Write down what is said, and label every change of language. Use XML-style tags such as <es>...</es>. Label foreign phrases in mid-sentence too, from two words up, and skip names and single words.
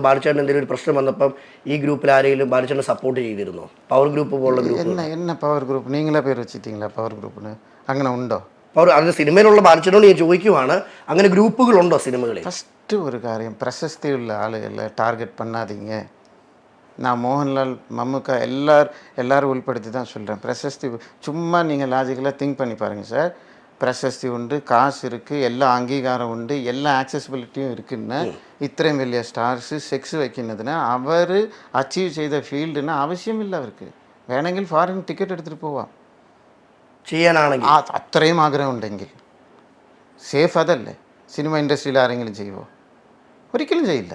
<ml>ബാലച്ചേട്ടൻ എന്തെങ്കിലും ഒരു പ്രശ്നം വന്നപ്പം ഈ ഗ്രൂപ്പിൽ ആരെങ്കിലും ബാലച്ചേട്ടനെ സപ്പോർട്ട് ചെയ്തിരുന്നോ? പവർ ഗ്രൂപ്പ് പോലുള്ള ഗ്രൂപ്പ്. എന്നെ പവർ ഗ്രൂപ്പ് നീങ്ങളെ പേര് വെച്ചിട്ടില്ല? പവർ ഗ്രൂപ്പിന് അങ്ങനെ ഉണ്ടോ? പവർ അത് സിനിമയിലുള്ള ബാലച്ചേട്ടനോട് ഞാൻ ചോദിക്കുവാണ്, അങ്ങനെ ഗ്രൂപ്പുകളുണ്ടോ സിനിമകളിൽ? ഫസ്റ്റ് ഒരു കാര്യം, പ്രശസ്തിയുള്ള ആളുകളെ ടാർഗറ്റ് பண்ணாதீங்க.</ml> <ta>நான் மோகன்லால், மம்முக்கா எல்லாரும் உள்படுத்தி தான் சொல்கிறேன். பிரசஸ்தி சும்மா நீங்கள் லாஜிக்கலாக திங்க் பண்ணி பாருங்கள் சார். பிரசஸ்தி உண்டு, காசு இருக்குது, எல்லா அங்கீகாரம் உண்டு, எல்லா ஆக்சசிபிலிட்டியும் இருக்குன்னு</ta> <ml>ഇത്രയും വലിയ സ്റ്റാർസ് സെക്സ് വയ്ക്കുന്നതിന് അവർ അച്ചീവ് ചെയ്ത ഫീൽഡിന് ആവശ്യമില്ല. അവർക്ക് വേണമെങ്കിൽ ഫോറിൻ ടിക്കറ്റ് എടുത്തിട്ട് പോവാം ചെയ്യാനാണെങ്കിൽ. അത്രയും ആഗ്രഹം ഉണ്ടെങ്കിൽ. സേഫ് അതല്ലേ? സിനിമ ഇൻഡസ്ട്രിയിൽ ആരെങ്കിലും ചെയ്യുമോ? ഒരിക്കലും ചെയ്യില്ല.</ml>